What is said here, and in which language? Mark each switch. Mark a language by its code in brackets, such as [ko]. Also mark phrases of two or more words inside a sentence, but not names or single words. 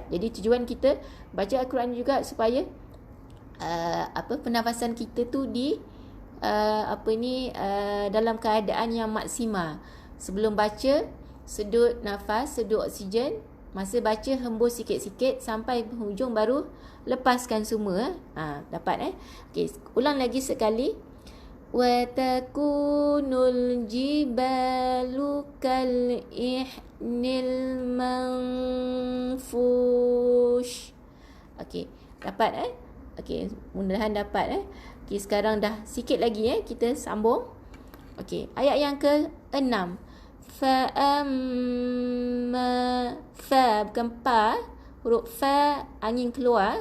[ms] Jadi tujuan kita baca Al-Quran juga supaya pernafasan kita tu dalam keadaan yang maksimal. Sebelum baca, sedut nafas, sedut oksigen. Masa baca, hembus sikit-sikit sampai penghujung, baru lepaskan semua. Dapat Okey, ulang lagi sekali. [ar] وتكون الجبال كالعهن المنفوش. [ms] Okey, dapat Okey, mudah-mudahan dapat Okey, sekarang dah sikit lagi kita sambung. Okey, ayat yang ke-6. Fa bukan pa, huruf fa angin keluar.